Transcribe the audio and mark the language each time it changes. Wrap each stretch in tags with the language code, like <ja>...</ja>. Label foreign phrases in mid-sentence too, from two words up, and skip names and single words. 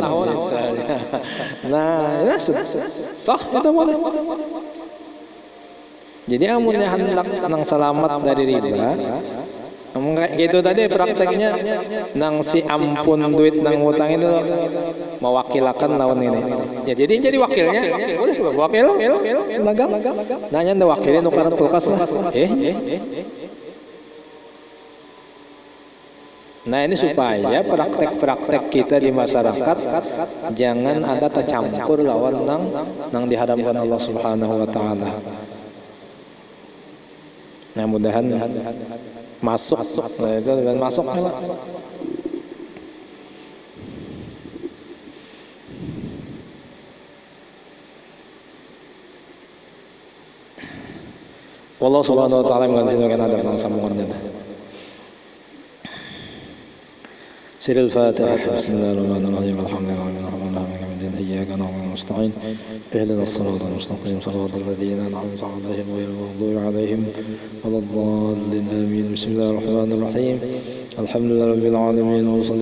<id>Nah, ya sudah. Sah itu boleh.</id> <bjn>Jadi amunnya hendak nang selamat dari riba. Gitu tadi prakteknya nang si ampun duit nang utang itu mewakilakan lawan ini.</bjn> <id>Ya jadi wakilnya. Wakil dagang.</id> <bjn>Nanya nda wakilnya nukaran kulkas lah. Nah ini supaya praktek-praktek kita di masyarakat jangan ada tercampur lawan nang diharamkan Allah</bjn> <ar>سبحانه وتعالى.</ar> <id>Nah mudahan masuk itu dengan masuk. Allah</id> <ar>سبحانه وتعالى</ar> <id>mengizinkan ada sambungannya.</id> <ar>سير الفاتحة بسم الله الرحمن الرحيم الحمد لله رب العالمين إياك نعبد ونستعين اهدنا الصراط المستقيم صراط الذين أنعمت عليهم غير المغضوب عليهم ولا الضالين آمين بسم الله الرحمن الرحيم الحمد لله رب العالمين وصلي</ar>